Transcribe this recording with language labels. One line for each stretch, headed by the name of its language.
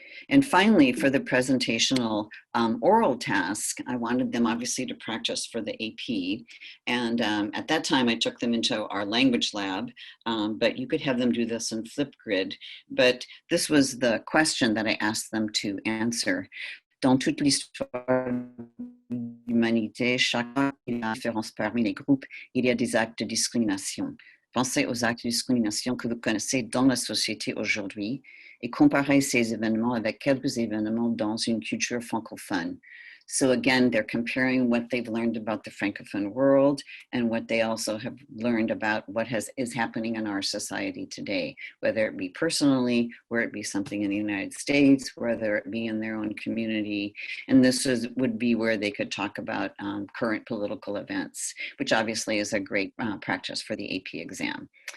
English: And finally, for the presentational oral task, I wanted them obviously to practice for the AP. And at that time, I took them into our language lab, but you could have them do this in Flipgrid. But this was the question that I asked them to answer.
French: Dans toute l'histoire de l'humanité, chacun a une différence parmi les groupes, il y a des actes de discrimination. Pensez aux actes de discrimination que vous connaissez dans la société aujourd'hui et comparez ces événements avec quelques événements dans une culture francophone.
English: So again, they're comparing what they've learned about the Francophone world and what they also have learned about what is happening in our society today, whether it be personally, whether it be something in the United States, whether it be in their own community. And this would be where they could talk about current political events, which obviously is a great practice for the AP exam.